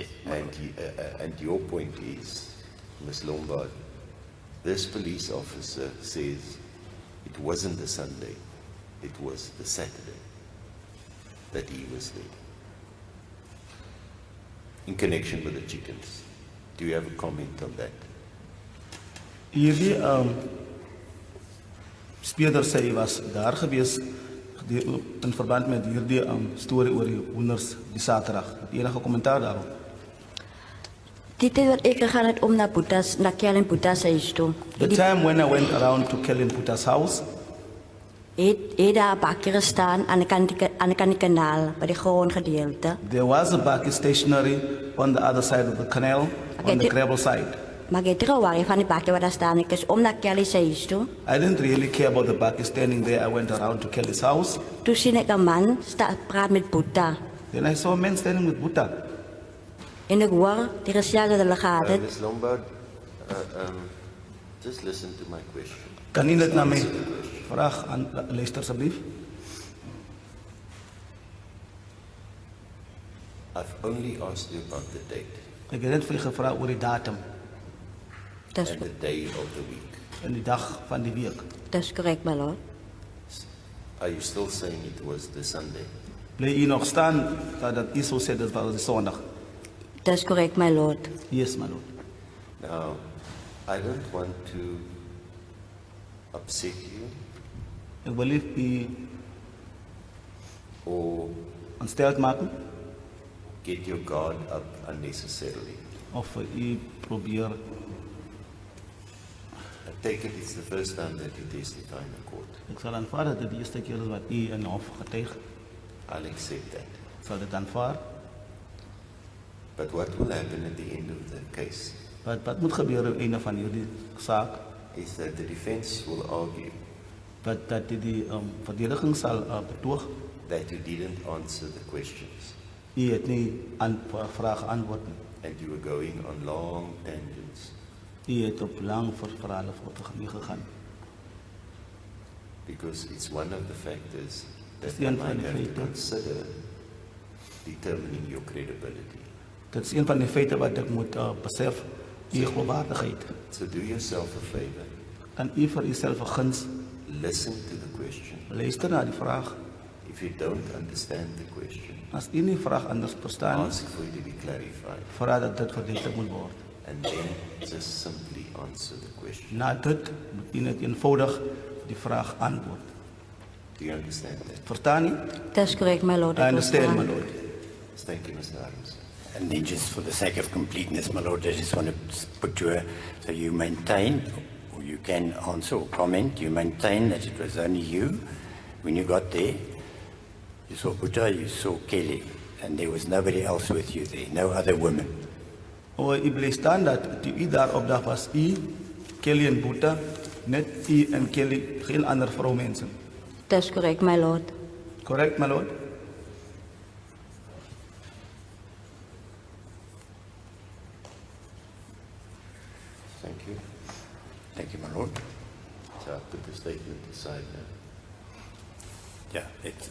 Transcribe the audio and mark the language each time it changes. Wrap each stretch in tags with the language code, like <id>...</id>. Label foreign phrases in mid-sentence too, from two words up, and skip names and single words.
<en>And your point is, Ms. Lombard, this police officer says it wasn't the Sunday, it was the Saturday that he was there. In connection with the chickens. Do you have a comment on that?</en> <af>Hierdie speurder sê hy was daar gewees in verband met hierdie storie oor die hoenders die Saterdag. Het jy enige kommentaar daarop? Die tyd wat ek gegaan het om na Kelly en Boeta se huis toe.</af> <en>The time when I went around to Kelly Puta's house,</en> <af>Het daar 'n bakkie gestaan aan die kant die kanaal by die grondgedeelte.</af> <en>there was a bakkie stationary on the other side of the canal, Okay, on the gravel side.</en> <af>Maar ek het gewaar van die bakkie wat daar staan. Ek is om na Kelly se huis toe.</af> <en>I didn't really care about the bakkie standing there. I went around to Kelly's house.</en> <af>Toe sien ek 'n man praat met Boeta.</af> <en>Then I saw a man standing with Buta.</en> <af>En ek hoor die gesels wat hulle gehad het.</af> <en>Ms. Lombard, just listen to my question.</en> <af>Kan u dit na my vraag aan luister asseblief?</af> <en>I've only asked you about the date</en> <af>Ek het net vir u gevra oor die datum Dis</af> <en>and the day of the week.</en> <af>en die dag van die week. dis korrek,</af> <en>my lord. Are you still saying it was the Sunday?</en> <af>Bly u nog staan dat u so sê dit was die Sondag? Dis korrek,</af> <en>my lord. Yes, my lord. Now, I don't want to upset you</en> <af>Ek wil nie u</af> <en>or</en> <af>ontsteld maak nie,</af> <en>get your guard up unnecessarily.</en> <af>of vir u probeer.</af> <en>I take it it's the first time that you testify in a court.</en> <af>Ek sal aanvaar dat dit die eerste keer is wat u in hof getuig.</af> <en>I'll accept that.</en> <af>Ek sal dit aanvaar.</af> <en>But what will happen at the end of the case</en> <af>Wat moet gebeur op einde van hierdie saak?</af> <en>is that the defense will argue</en> <af>Dat die verdediging sal betoog</af> <en>that you didn't answer the questions</en> <af>u het nie aan vrae geantwoord nie.</af> <en>and you were going on long tangents</en> <af>U het op lang verhale gegaan.</af> <en>because it's one of the factors that</en> <af>Dis</af> <en>we</en> <af>een</af> <en>might</en> <af>van die</af> <en>have to</en> <af>feite.</af> <en>consider determining your credibility.</en> <af>Dit is een van die feite wat ek moet besef, u geloofwaardigheid.</af> <en>So do yourself a favor,</en> <af>Kan u vir uself 'n guns</af> <en>listen to the question.</en> <af>luister na die vraag.</af> <en>If you don't understand the question,</en> <af>As u nie vraag anders verstaan,</af> <en>ask for it to be clarified</en> <af>vra dat dit verduidelik moet word.</af> <en>and then just simply answer the question.</en> <af>Na dit moet u net eenvoudig die vraag antwoord.</af> <en>Do you understand that?</en> <af>Verstaan u? Dis korrek,</af> <en>my lord. I understand, my lord. Thank you, Mr. Adams. And then just for the sake of completeness, my lord, I just want to put you, so you maintain, or you can answer or comment, you maintain that it was only you when you got there. You saw Buddha, you saw Kelly, and there was nobody else with you there, no other women.</en> <af>O, u bly staan dat toe u daar op dag was, u, Kelly en Boeta, net u en Kelly, geen ander vroumense. Dis korrek,</af> <en>my lord. Correct, my lord? Thank you. Thank you, my lord. So I'll put the statement aside now. Yeah, it's,</en>